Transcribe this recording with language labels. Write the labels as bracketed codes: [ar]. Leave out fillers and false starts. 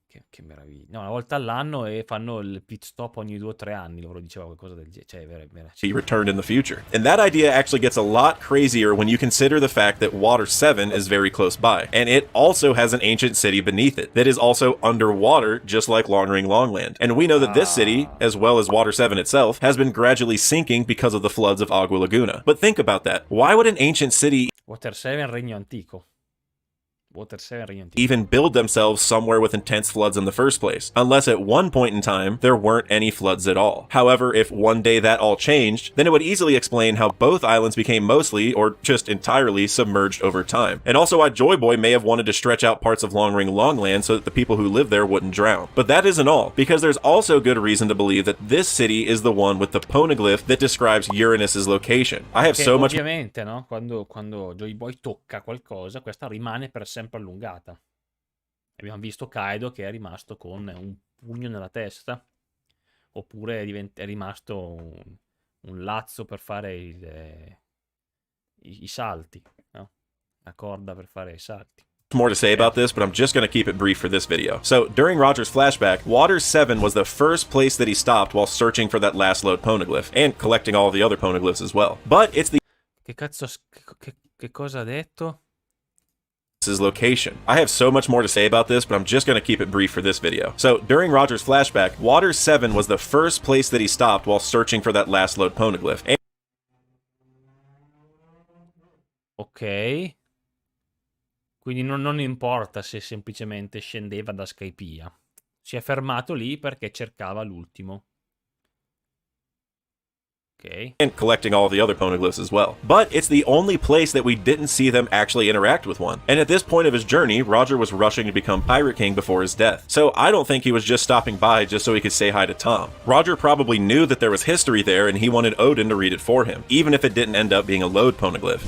[it] Che meraviglia. No, una volta all'anno e fanno il pit stop ogni 2 o 3 anni, loro dicevano qualcosa del genere. Cioè, [en] he returned in the future. And that idea actually gets a lot crazier when you consider the fact that Water 7 is very close by, and it also has an ancient city beneath it that is also underwater, just like Long Ring Longland. And we know that this city, as well as Water 7 itself, has been gradually sinking because of the floods of Agua Laguna. But think about that. Why would an ancient city [it] Water 7 Regno Antico. [en] even build themselves somewhere with intense floods in the first place, unless at one point in time there weren't any floods at all? However, if one day that all changed, then it would easily explain how both islands became mostly, or just entirely, submerged over time. And also why Joy Boy may have wanted to stretch out parts of Long Ring Longland so that the people who live there wouldn't drown. But that isn't all, because there's also good reason to believe that this city is the one with the poneglyph that describes Uranus's location. I have so much... [it] Ovviamente, no? Quando Joy Boy tocca qualcosa, questa rimane per sempre allungata. Abbiamo visto Kaido che è rimasto con un pugno nella testa, oppure è rimasto un lazzo per fare i salti, no? La corda per fare i salti. [en] more to say about this, but I'm just going to keep it brief for this video. So, during Roger's flashback, Water 7 was the first place that he stopped while searching for that last lode poneglyph, and collecting all of the other poneglyphs as well. But it's the [it] Che cazzo... Che cosa ha detto? [en] his location. I have so much more to say about this, but I'm just going to keep it brief for this video. So, during Roger's flashback, Water 7 was the first place that he stopped while searching for that last lode poneglyph. And Ok. [it] Quindi non importa se semplicemente scendeva da Skypiea. Si è fermato lì perché cercava l'ultimo. Ok. [en] and collecting all of the other poneglyphs as well. But it's the only place that we didn't see them actually interact with one. And at this point of his journey, Roger was rushing to become Pirate King before his death. So I don't think he was just stopping by just so he could say hi to Tom. Roger probably knew that there was history there and he wanted Odin to read it for him, even if it didn't end up being a lode poneglyph.